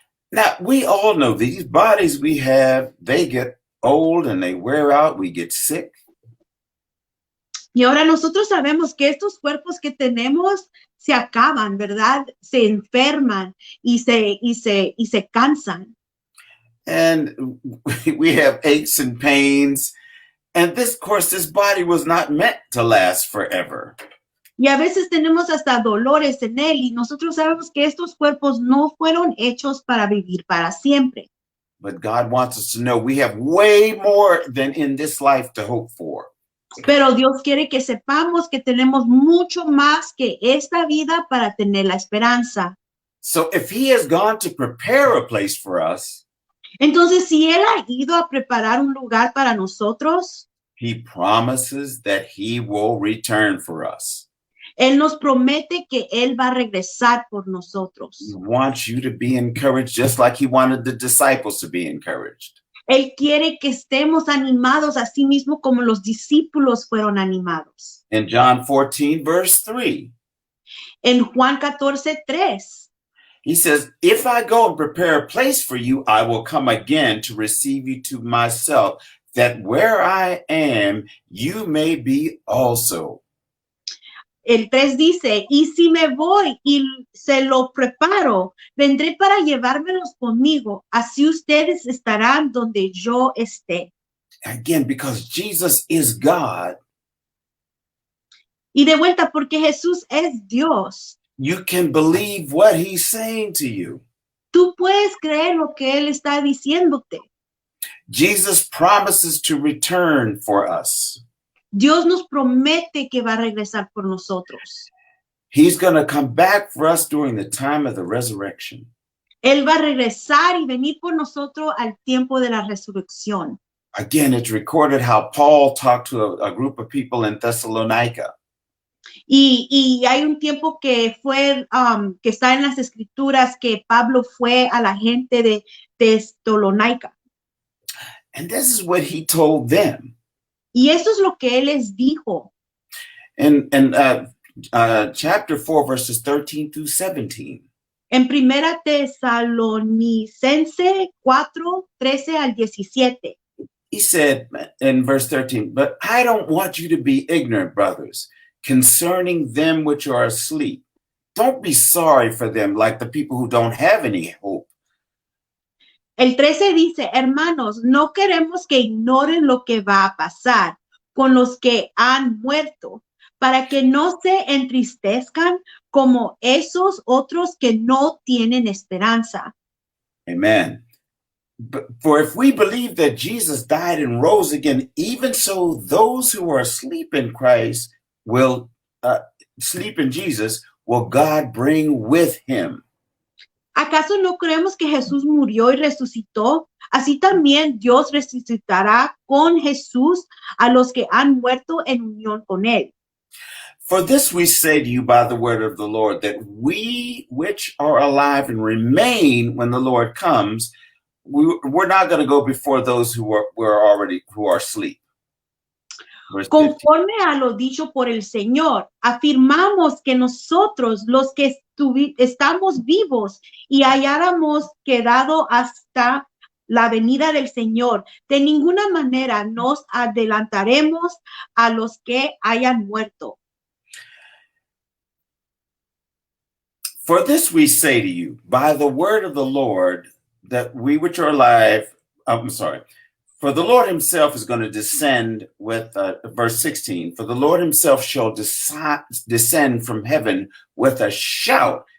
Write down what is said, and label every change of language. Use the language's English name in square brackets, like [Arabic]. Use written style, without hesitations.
[English] Now, we all know these bodies we have, they get old and they wear out, we get sick. [Spanish] Y ahora nosotros sabemos que estos cuerpos que tenemos se acaban, ¿verdad? Se enferman y se cansan. [English] And we have aches and pains. And this, of course, this body was not meant to last forever. [Spanish] Y a veces tenemos hasta dolores en él y nosotros sabemos que estos cuerpos no fueron hechos para vivir para siempre. [English] But God wants us to know we have way more than in this life to hope for. [Spanish] Pero Dios quiere que sepamos que tenemos mucho más que esta vida para tener la esperanza. [English] So if he has gone to prepare a place for us, [Spanish] entonces, si Él ha ido a preparar un lugar para nosotros, [English] he promises that he will return for us. [Spanish] Él nos promete que Él va a regresar por nosotros. [English] He wants you to be encouraged just like he wanted the disciples to be encouraged. [Spanish] Él quiere que estemos animados a sí mismo como los discípulos fueron animados. [English] In John 14, verse 3. [Spanish] En Juan 14:3. [English] He says, if I go and prepare a place for you, I will come again to receive you to myself, that where I am, you may be also. [Spanish] El 3 dice, y si me voy y se lo preparo, vendré para llevármelos conmigo, así ustedes estarán donde yo esté. [English] Again, because Jesus is God. [Spanish] Y de vuelta, porque Jesús es Dios. [English] You can believe what he's saying to you. [Spanish] Tú puedes creer lo que Él está diciéndote. [English] Jesus promises to return for us. [Spanish] Dios nos promete que va a regresar por nosotros. [English] He's going to come back for us during the time of the resurrection. [Spanish] Él va a regresar y venir por nosotros al tiempo de la resurrección. [English] Again, it's recorded how Paul talked to a group of people in Thessalonica. [Spanish] Y hay un tiempo que fue, que está en las escrituras, que Pablo fue a la gente de Tesalónica. [English] And this is what he told them. [Spanish] Y esto es lo que él les dijo. [English] In chapter 4, verses 13 through 17. [Spanish] En Primera Tesalonicense 4, 13 al 17. [English] He said in verse 13, but I don't want you to be ignorant, brothers, concerning them which are asleep. Don't be sorry for them like the people who don't have any hope. [Spanish] El 13 dice, hermanos, no queremos que ignoren lo que va a pasar con los que han muerto, para que no se entristezcan como esos otros que no tienen esperanza. [English] Amen. But for if we believe that Jesus died and rose again, even so those who are asleep in Christ will sleep in Jesus, will God bring with him. [Spanish] ¿Acaso no creemos que Jesús murió y resucitó? Así también Dios resucitará con Jesús a los que han muerto en unión con él. [English] For this we say to you by the word of the Lord, that we which are alive and remain when the Lord comes, we're not going to go before those who are asleep. [Spanish] Conforme a lo dicho por el Señor, afirmamos que nosotros, los que estamos vivos y hayáramos quedado hasta la venida del Señor, de ninguna manera nos adelantaremos a los que hayan muerto. [English] For this we say to you, by the word of the Lord, that we which are alive, for the Lord himself is going to descend with, verse 16, for the Lord himself shall descend from heaven with a shout,